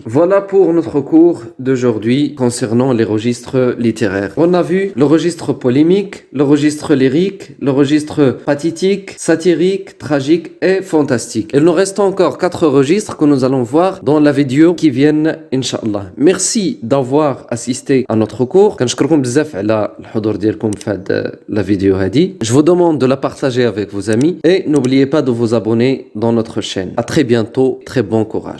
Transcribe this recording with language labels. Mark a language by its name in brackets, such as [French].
[French] Voilà pour notre cours d'aujourd'hui concernant les registres littéraires. On a vu le registre polémique, le registre lyrique, le registre pathétique, satirique, tragique et fantastique. Il nous reste encore 4 registres que nous allons voir dans la vidéo qui viennent, Inch'Allah. Merci d'avoir assisté à notre cours. [Arabic] كنشكركم بزاف على الحضور ديالكم في هذه [French] la vidéo [Arabic] هذه. [French] Je vous demande de la partager avec vos amis et n'oubliez pas de vous abonner dans notre chaîne. À très bientôt, très bon courage.